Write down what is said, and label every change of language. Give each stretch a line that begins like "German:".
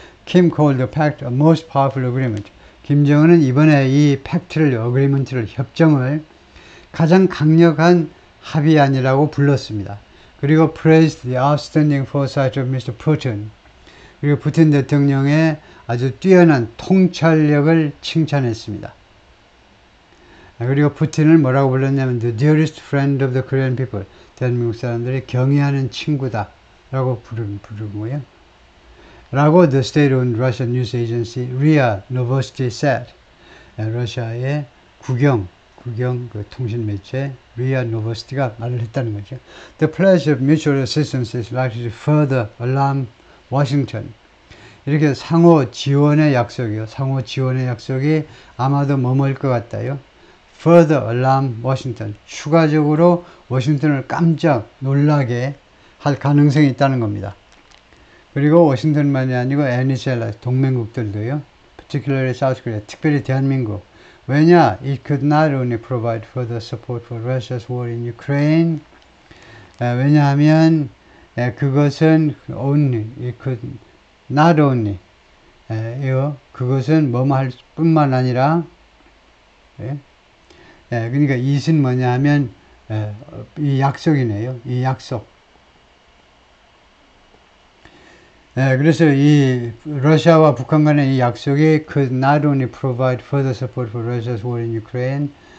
English: Kim called the pact a most powerful agreement.
Korean: 김정은은 이번에 이 팩트를, 어그리먼트를, 협정을 가장 강력한 합의안이라고 불렀습니다. 그리고
English: praised the outstanding foresight of Mr. Putin.
Korean: 그리고 푸틴 대통령의 아주 뛰어난 통찰력을 칭찬했습니다. 그리고 푸틴을 뭐라고 불렀냐면
English: the dearest friend of the Korean people.
Korean: 대한민국 사람들이 경애하는 친구다 라고 부르고요. 라고
English: the state-owned Russian news agency RIA Novosti said.
Korean: 러시아의 국영 그 통신 매체 RIA Novosti가 말을 했다는 거죠.
English: The pledge of mutual assistance is likely to further alarm Washington.
Korean: 이렇게 상호 지원의 약속이 아마도 머물 것 같다요.
English: Further alarm Washington.
Korean: 추가적으로 워싱턴을 깜짝 놀라게 할 가능성이 있다는 겁니다. 그리고 워싱턴만이 아니고 NHL 동맹국들도요.
English: Particularly South Korea.
Korean: 특별히 대한민국. 왜냐?
English: It could not only provide further support for Russia's war in Ukraine.
Korean: 왜냐하면 그것은
English: only, it could not only.
Korean: 그것은 뭐뭐 할 뿐만 아니라 그러니까 이것은 뭐냐 하면 이 약속이네요. 이 약속. 그래서 이 러시아와 북한 간의 이 약속이
English: could not only provide further support for Russia's war in Ukraine.